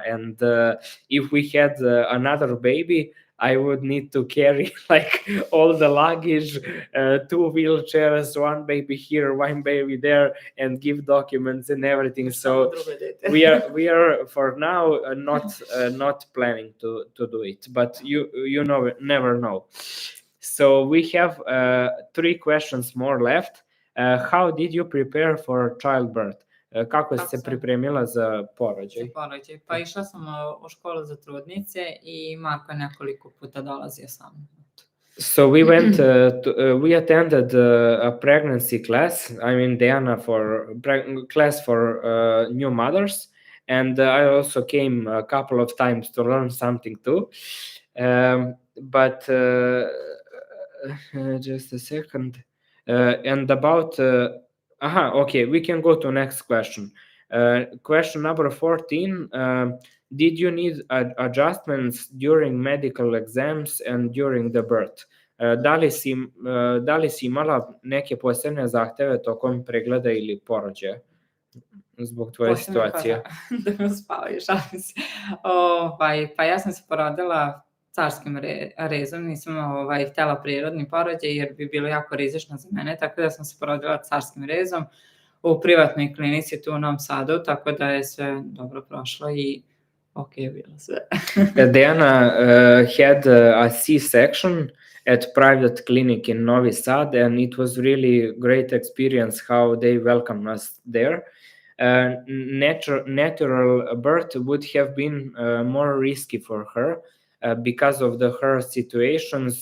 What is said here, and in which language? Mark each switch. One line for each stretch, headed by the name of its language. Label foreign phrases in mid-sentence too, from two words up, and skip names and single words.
English: And if we had another baby, I would need to carry like all the luggage, 2 wheelchairs, 1 baby here, 1 baby there, and give documents and everything. So we are for now not planning to do it, but you know, never know. So we have 3 questions more left. How did you prepare for childbirth?
Serbian: Kako si se pripremila za porođaj? Za porođaj. Pa išla sam u školu za trudnice i Marko je nekoliko puta dolazio sa mnom.
English: So we attended a pregnancy class. I mean, Dejana class for new mothers, and I also came a couple of times to learn something too. But just a second. And about okay, we can go to next question. Question number 14. Did you need adjustments during medical exams and during the birth?
Serbian: Da li si imala neke posebne zahteve tokom pregleda ili porođaja zbog tvoje situacije? Da me uspavaju, šalim se. Pa ja sam se porodila carskim rezom, nisam htjela prirodni porođaj jer bi bilo jako rizično za mene, tako da sam se porodila carskim rezom u privatnoj klinici tu u Novom Sadu, tako da je sve dobro prošlo i ok je bilo sve.
English: Dejana had a C-Section at private clinic in Novi Sad, and it was really great experience how they welcomed us there. Natural birth would have been more risky for her because of her situations.